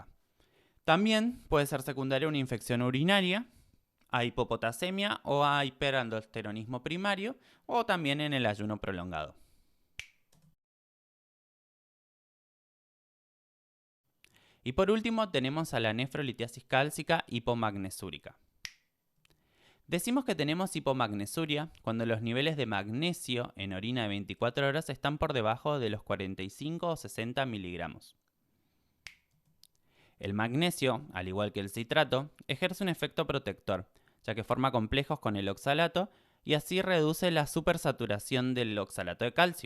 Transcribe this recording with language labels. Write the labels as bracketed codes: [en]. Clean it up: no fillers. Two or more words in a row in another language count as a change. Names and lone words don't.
[es] También puede ser secundaria una infección urinaria, a hipopotasemia o a hiperaldosteronismo primario, o también en el ayuno prolongado. Y por último tenemos a la nefrolitiasis cálcica hipomagnesúrica. Decimos que tenemos hipomagnesuria cuando los niveles de magnesio en orina de 24 horas están por debajo de los 45 o 60 miligramos. El magnesio, al igual que el citrato, ejerce un efecto protector, ya que forma complejos con el oxalato y así reduce la supersaturación del oxalato de calcio.